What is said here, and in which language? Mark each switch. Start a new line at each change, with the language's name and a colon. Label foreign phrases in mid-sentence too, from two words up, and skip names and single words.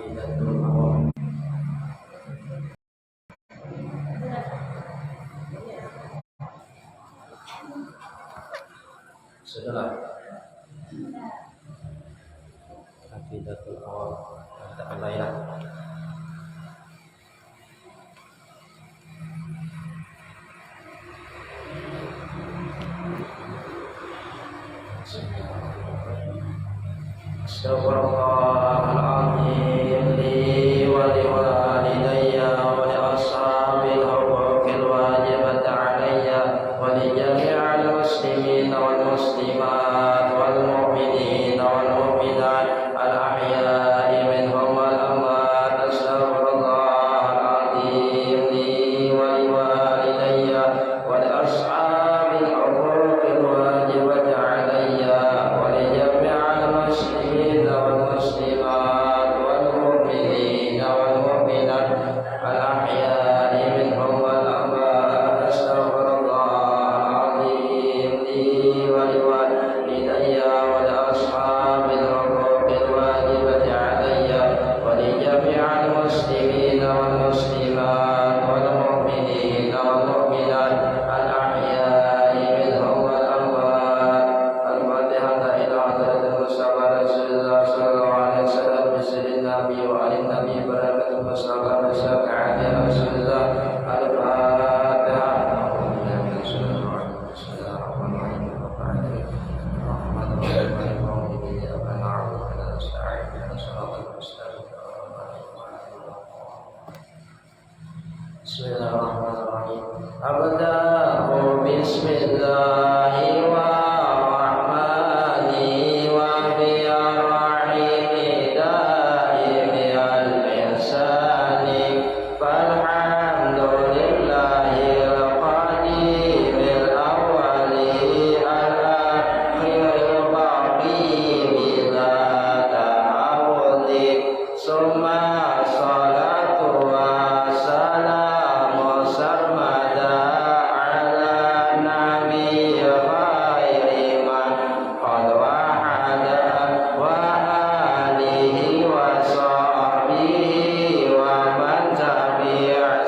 Indonesian: Sudahlah. Aqidatul awam katakan lain.
Arabic: أستغفر الله العظيم لي ولوالدي ول أصحاب الحقوق الواجبة علي ولجميع المسلمين والمسلمات والمؤمنين والمؤمنات الأحياء منهم والأموات. أستغفر الله العظيم لي ولوالدي ولأصحاب الحقوق الواجبة علي ولجميع المسلمين والمسلمات والمؤمنين والمؤمنات الأحياء منهم والأموات. أستغفر الله العظيم لي ولوالدي ولأصحاب الحقوق الواجبة علي ولجميع المسلمين والمسلمات والمؤمنين والمؤمنات الأحياء منهم والأموات. الفاتحة إلى حضرة المصطفى رسول الله صلى الله عليه وسلم بسم الله النبي وآل النبي بركة المصطفى شفاعة رسول الله. Al-Fatihah. بسم الله الرحمن الرحيم. أبدأ باسم الله والرحمن وبالرحيم دائم الإحسان فالحمد لله القديم الأول الآخر الباقي بلا تعوذ ثم الصلاة والسلام سرمدا على النبي خير من قد وحدا وآله وصحبه ومن تبع